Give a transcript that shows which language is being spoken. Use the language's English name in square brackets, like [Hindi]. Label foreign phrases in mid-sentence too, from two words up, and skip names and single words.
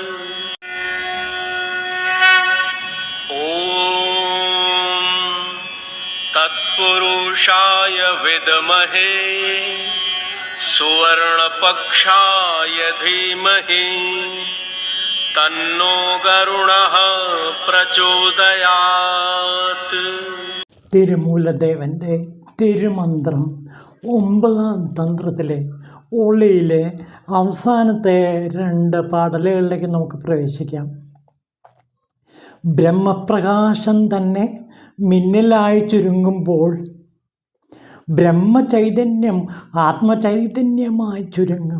[Sanskrit] ॐ तत्पुरुषाय विद्महे सुवर्णपक्षाय धीमहि तन्नो गरुणः प्रचोदयात्। [Malayalam] തിരുമൂലദേവൻ്റെ തിരുമന്ത്രം 9-ാം തന്ത്രത്തിലെ ഒളിയിലെ അവസാനത്തെ 2 പാടലുകളിലേക്ക് നമുക്ക് പ്രവേശിക്കാം. ബ്രഹ്മപ്രകാശം തന്നെ മിന്നലായി ചുരുങ്ങുമ്പോൾ ബ്രഹ്മചൈതന്യം ആത്മചൈതന്യമായി ചുരുങ്ങും.